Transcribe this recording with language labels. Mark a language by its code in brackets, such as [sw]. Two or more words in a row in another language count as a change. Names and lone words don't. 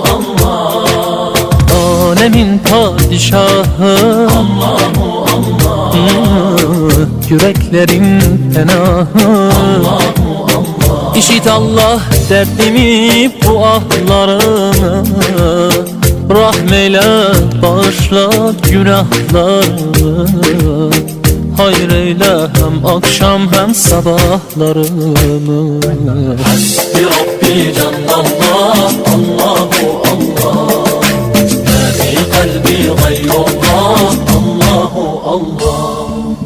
[tr] alemin padişahı yüreklerin penahı İşit Allah derdimi bu ahlarımı rahmeyle bağışla günahlarımı hayreyle hem akşam hem sabahlarımı [ar] حسبي ربي جل الله الله ما في قلبي غير الله الله